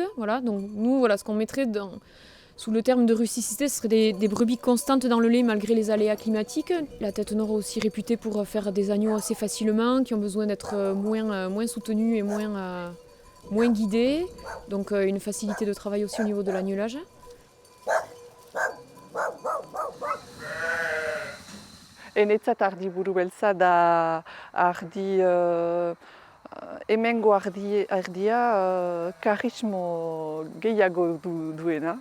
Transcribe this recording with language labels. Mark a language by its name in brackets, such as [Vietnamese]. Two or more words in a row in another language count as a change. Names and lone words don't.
[French] Voilà, donc nous, voilà, ce qu'on mettrait sous le terme de rusticité, ce serait des brebis constantes dans le lait malgré les aléas climatiques. La tête noire est aussi réputée pour faire des agneaux assez facilement, qui ont besoin d'être moins soutenus et moins guidés. Donc une facilité de travail aussi au niveau de l'agnelage. [Basque] Enetzat ardi buru beltza da ardi, hemengo ardia karismo gehiago duena.